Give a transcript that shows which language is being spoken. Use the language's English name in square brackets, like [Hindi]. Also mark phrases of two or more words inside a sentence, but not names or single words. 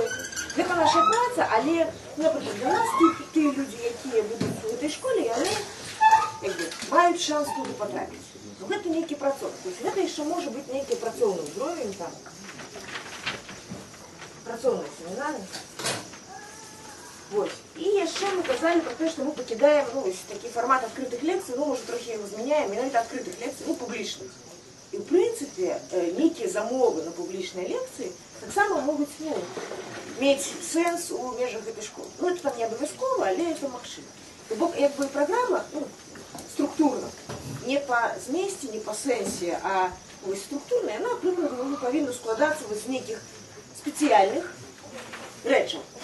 [Belarusian] Гэта наша праца, але, напрыклад, для нас тыя людзі, якія будуць у гэтай школе, яны маюць шанс туды патрапіць. Ну, гэта нейкі працоўны. То есть гэта яшчэ можа быць нейкі працоўны ўзровень, там, працоўная семінарная. [Russian] Вот. [Belarusian] И яшчэ мы казалі [Russian] про то, что мы покидаем, ну, такі формат открытых лекций, ну, может, трохи его [Belarusian] змяняем, менавіта [Russian] открытых лекций, [Belarusian] ну, публічных. І, в прынцыпе, нейкія замовы на публічныя лекцыі таксама могуць, ну, мець сэнс у межах гэтай школы. Ну, это там не абавязкова, але это магчыма. То бок, як бы праграма, ну, структурна, не по змесце, не по сэнсе, а вось структурная, яна, прыкладна, ну, павінна складацца вось з нейкіх спецыяльных рэчаў.